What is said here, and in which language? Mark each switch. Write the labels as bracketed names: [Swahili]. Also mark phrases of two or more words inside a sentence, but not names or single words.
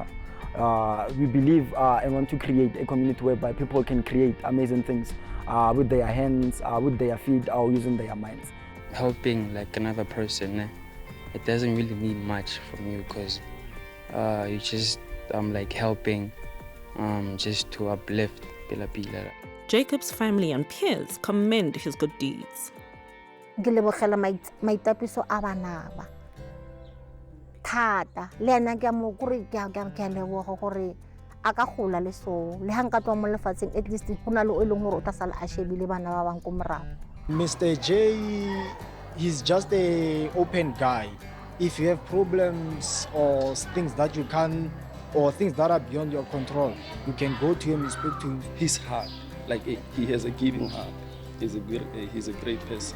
[English] We believe and want to create a community whereby people can create amazing things with their hands, with their feet, or using their minds. Helping like another person, it doesn't really need much from you, because you just like helping just to uplift Ponelopele. Jacob's family and peers commend his good deeds. [Tswana] Ke lebogela maitapiso a bana ba thata le ena ke mo gore ke a leboga gore a ka gola le so le hang ka twa mo lefatsheng [English] at least [Tswana] go na le o leng gore o tla sala a shebile bana ba bang ko morago. [English] Mr. J, he's just an open guy. If you have problems or things that you can, or things that are beyond your control, you can go to him and speak to him. His heart, like he has a giving heart. He's a great person.